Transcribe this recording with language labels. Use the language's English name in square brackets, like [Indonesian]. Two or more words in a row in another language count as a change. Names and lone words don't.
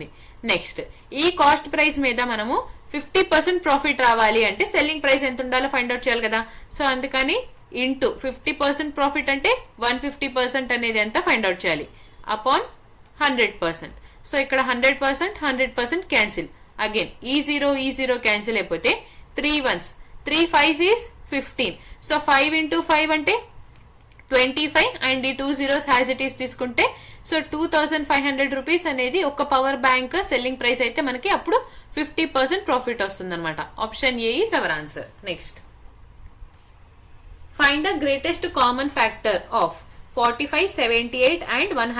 [Telugu] నెక్స్ట్, ఈ [English] cost price [Telugu] మీద మనము 50% ప్రాఫిట్ రావాలి అంటే [English] selling price [Telugu] ఎంత ఉండాలో [English] find out [Telugu] చేయాలి కదా. సో అందుకని [English] into 50% profit [Telugu] అంటే 150% అనేది ఎంత [English] find out [Telugu] చేయాలి అపాన్ 100%. సో ఇక్కడ 100% క్యాన్సిల్. అగైన్ ఈ [English] zero cancel [Telugu] అయిపోతే [English] 3 1s 3 5s is 15. [Telugu] సో 5 into 5 అంటే 25 అండ్ ఈ 2 zeros [English] has it is [Telugu] తీసుకుంటే సో 2500 రూపీస్ అనేది ఒక [English] power bank selling price [Telugu] అయితే మనకి అప్పుడు 50% ప్రాఫిట్ వస్తుంది అనమాట. [English] Option A is our answer. Next, find the greatest common factor of 45, 78 and 117.